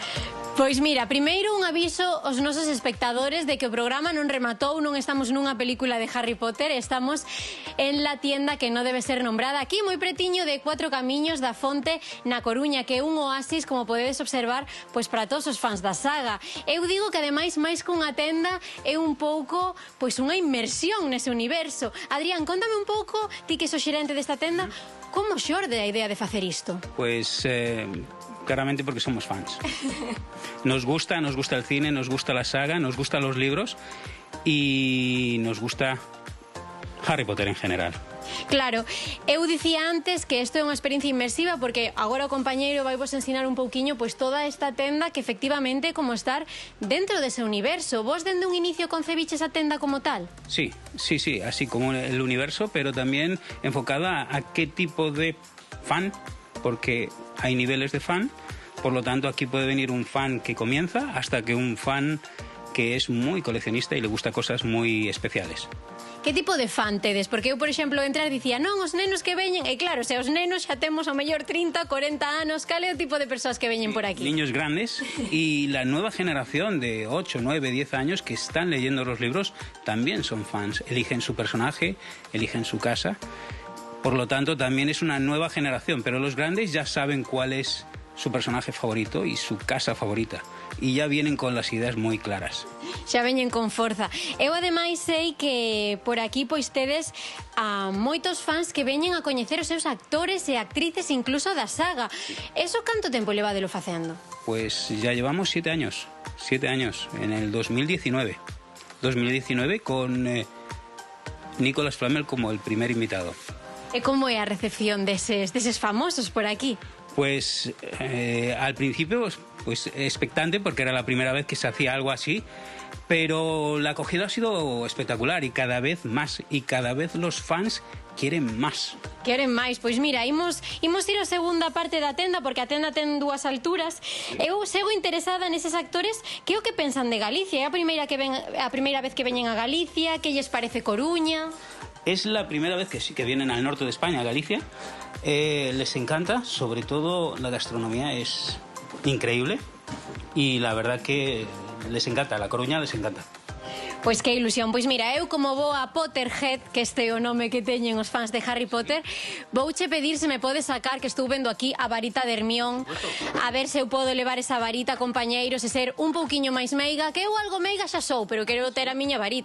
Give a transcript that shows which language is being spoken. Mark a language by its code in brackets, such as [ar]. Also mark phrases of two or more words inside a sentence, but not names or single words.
[gl] Pois mira, primeiro un aviso aos nosos espectadores de que o programa non rematou, non estamos nunha película de Harry Potter, estamos [es] en la tienda [gl] que non debe [es] ser nombrada, [gl] aquí moi pretiño de Cuatro Camiños da Fonte na Coruña, que é un oasis, como podedes observar, pois para todos os fans da saga. Eu digo que ademais máis que unha tenda é un pouco pois unha inmersión nese universo. Adrián, contame un pouco, ti que sos xerente desta tenda, como xorde a idea de facer isto? [es] Pues claramente porque somos fans. Nos gusta el cine, nos gusta la saga, nos gustan los libros y nos gusta Harry Potter en general. [gl] Claro, eu dicía antes que isto é unha experiencia inmersiva porque agora o compañeiro vai vos ensinar un pouquiño pois toda esta tenda que efectivamente é como estar dentro dese universo. Vos dende un inicio concebiches a tenda como tal? [es] Sí, así como el universo, pero también enfocada a qué tipo de fan, porque hay niveles de fan, por lo tanto aquí puede venir un fan que comienza hasta que un fan que es muy coleccionista y le gusta cosas muy especiales. [gl] Que tipo de fan tedes? Porque eu, por exemplo, entrar dicía, non, os nenos que veñen, e claro, se os nenos xa temos ao mellor 30, 40 anos, cal é o tipo de persoas que veñen por aquí? [es] Niños grandes y la nueva generación de 8, 9, 10 años que están leyendo los libros también son fans, eligen su personaje, eligen su casa, por lo tanto también es una nueva generación, pero los grandes ya saben cuál es su personaje favorito y su casa favorita, y ya vienen con las ideas muy claras. [gl] Xa veñen con forza. Eu ademais sei que por aquí pois tedes a moitos fans que veñen a coñecer os seus actores e actrices incluso da saga. Eso canto tempo levadelo facendo? [es] Pues ya llevamos 7 años, en el 2019 con Nicolas Flamel como el primer invitado. [gl] E como é a recepción deses famosos por aquí? [es] Pues al principio pues expectante porque era la primera vez que se hacía algo así, pero la acogida ha sido espectacular y cada vez más, y cada vez los fans quieren máis. [gl] Queren máis, pois mira, imos ir a segunda parte da tenda porque a tenda ten dúas alturas. Eu sego interesada neses actores, que é o que pensan de Galicia? É a primeira vez que veñen a Galicia, que lles parece Coruña? [es] Es la primera vez que sí que vienen al norte de España, a Galicia. Les encanta, sobre todo la gastronomía es increíble y la verdad que les encanta, La Coruña les encanta. [gl] Pois que ilusión. Pois mira, eu como vou a Potterhead, que este é o nome que teñen os fans de Harry Potter, vouche pedir se me podes sacar, que estou vendo aquí a varita de Hermión, a ver se eu podo levar esa varita, compañeiros, e ser un pouquiño máis meiga, que eu algo meiga xa sou, pero quero ter a miña varita.